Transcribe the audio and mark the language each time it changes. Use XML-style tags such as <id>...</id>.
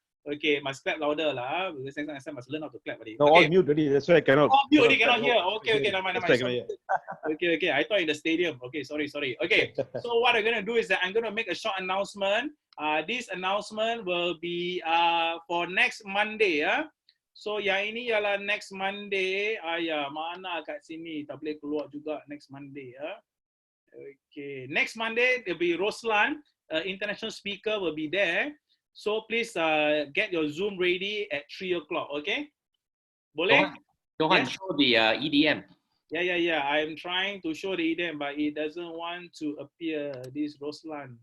<en>Okay, must clap louder lah. Because next time I must learn how to clap. No, okay. All mute already. That's why I cannot. All mute already, cannot hear. Okay, never mind. Okay, I thought in the stadium. Okay, sorry. Okay, so what I'm going to do is that I'm going to make a short announcement. This announcement will be for next Monday.</en> <ms>So yang ini ialah</ms> <en>next Monday.</en> <ms>Mana kat sini? Tak boleh keluar juga</ms> <en>next Monday. Okay, next Monday there will be Roslan, international speaker will be there. So please get your Zoom ready at 3 o'clock.</en> <ms>Okay? Boleh?</ms> <en>Johan, Yes? show the EDM. Yeah. I'm trying to show the EDM, but it doesn't want to appear. This Roslan.</en>